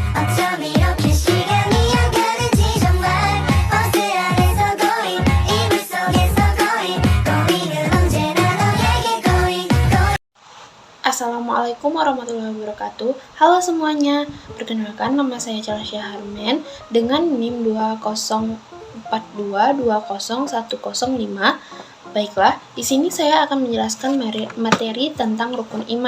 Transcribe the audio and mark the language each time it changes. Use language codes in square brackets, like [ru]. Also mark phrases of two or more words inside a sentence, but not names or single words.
[ko] 어쩜 이렇게 시간이 안 가는지 정말 버스 안에서 고인 이불 속에서 고인 고인은 언제나 너에게 고인 [ar] السلام عليكم ورحمة الله وبركاته. [id] Halo semuanya, perkenalkan nama saya Chelsea Harmen dengan NIM 204220105. Baiklah, di sini saya akan menjelaskan materi tentang rukun iman.